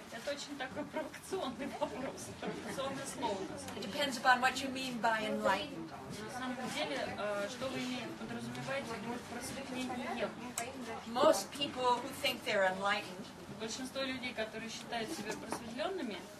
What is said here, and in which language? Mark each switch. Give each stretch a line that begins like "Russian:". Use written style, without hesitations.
Russian: Это очень такой провокационный вопрос, провокационное слово.
English: It depends upon what you mean by enlightened.
Russian: На самом деле, что вы подразумеваете под просветлением?
English: Most people who think they're enlightened
Russian: Большинство людей, которые считают себя просветленными,